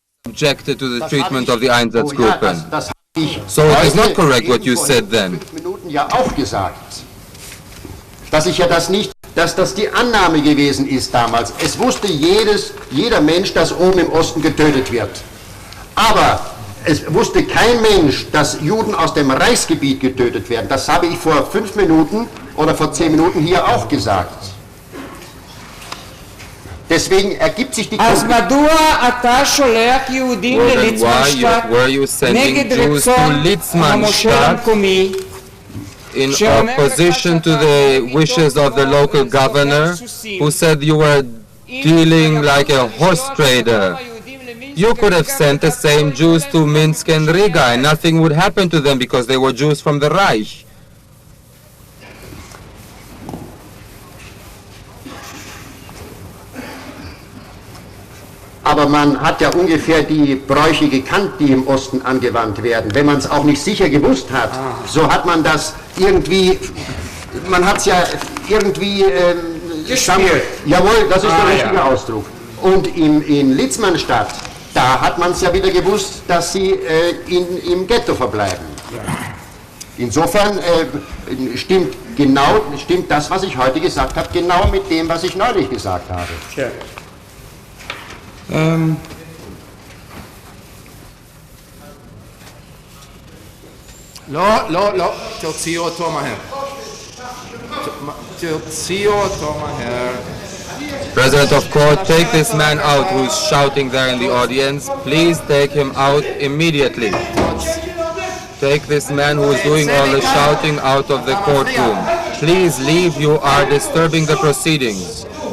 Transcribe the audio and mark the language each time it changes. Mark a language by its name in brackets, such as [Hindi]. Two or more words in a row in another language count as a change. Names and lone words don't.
[English] subjected to the treatment of the Einsatzgruppen. So it is not correct what you said then. [German] Dass das die Annahme gewesen ist damals. Es wusste jeder Mensch, dass oben im Osten getötet wird. Aber es wusste kein Mensch, dass Juden aus dem Reichsgebiet getötet werden. Das habe ich vor 5 Minuten oder vor 10 Minuten hier auch gesagt. Deswegen ergibt sich die [Hebrew] אז מדוע אתה שולח יהודים לליצמנשטט נגד רצון המושל המקומי [English] in opposition to the wishes of the local governor, who said you were dealing like a horse trader? You could have sent the same Jews to Minsk and Riga, and nothing would happen to them because they were Jews from the Reich. [German] Aber man hat ja ungefähr die Bräuche gekannt, die im Osten angewandt werden. Wenn man es auch nicht sicher gewusst hat, so hat man das irgendwie, man hat es ja irgendwie, jawohl, das ist der richtige Ausdruck. Und in Litzmannstadt, da hat man es ja wieder gewusst, dass sie im Ghetto verbleiben. Insofern stimmt das, was ich heute gesagt habe, genau mit dem, was ich neulich gesagt habe. [Hebrew] לא, תוציאו אותו מהר. תוציאו אותו מהר. [English] President of court, take this man out who's shouting there in the audience. Please take him out immediately. Take this man who is doing all the shouting out of the courtroom. Please leave, you are disturbing the proceedings.